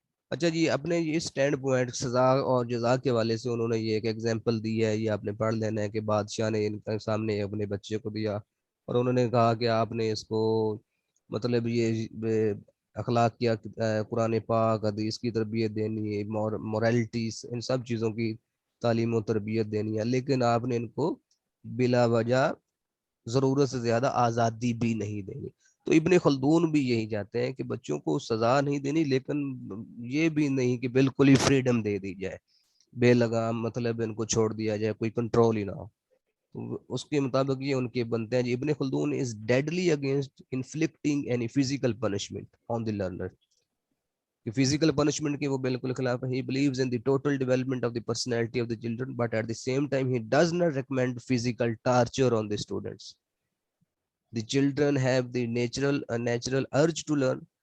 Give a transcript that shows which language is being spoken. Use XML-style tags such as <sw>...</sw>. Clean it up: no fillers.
<ur>اچھا جی, اپنے یہ اسٹینڈ پوائنٹ سزا اور جزا کے والے سے انہوں نے یہ ایک ایگزامپل دی ہے, یہ آپ نے پڑھ لینا ہے کہ بادشاہ نے ان کے سامنے اپنے بچے کو دیا اور انہوں نے کہا کہ آپ نے اس کو مطلب یہ اخلاق کیا, قرآن پاک, حدیث کی تربیت دینی ہے, مورالٹیز, ان سب چیزوں کی تعلیم و تربیت دینی ہے, لیکن آپ نے ان کو بلا وجہ ضرورت سے زیادہ آزادی بھی نہیں دینی. تو ابن خلدون بھی یہی چاہتے ہیں کہ بچوں کو سزا نہیں دینی, لیکن یہ بھی نہیں کہ بالکل ہی فریڈم دے دی جائے, بے لگام مطلب ان کو چھوڑ دیا جائے, کوئی کنٹرول ہی نہ ہو. اس کے مطابق یہ ان کے بنتے ہیں.</ur> <en>Ibn Khaldun is deadly against inflicting any physical punishment on the learner.</en> <ur>کہ فزیکل پنشمنٹ کے وہ بالکل خلاف ہے.</ur> <en>He believes in the total development of the personality of the children, but at the same time he does not recommend physical torture on the students. The children have the natural urge to learn.</en>